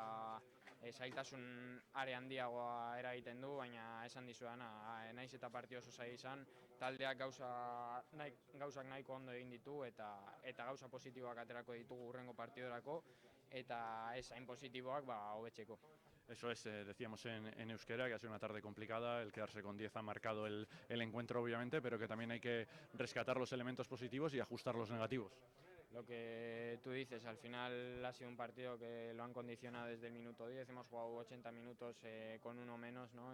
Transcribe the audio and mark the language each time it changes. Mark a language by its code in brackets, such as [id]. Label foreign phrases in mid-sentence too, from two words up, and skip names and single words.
[eu] zailtasun are handiagoa eragiten du, baina esan dizuedana, naiz eta partio oso zaila izan, taldeak gauzak nahiko ondo egin ditu, eta gauza positiboak aterako ditugu hurrengo partidorako, eta ez hain positiboak hobetzeko. [es] Eso es, decíamos en euskera, que ha sido una tarde complicada, el quedarse con 10 ha marcado el encuentro obviamente, pero que también hay que rescatar los elementos positivos y ajustar los negativos. Lo que tú dices, al final ha sido un partido que lo han condicionado desde el minuto 10, hemos jugado 80 minutos con uno menos, ¿no?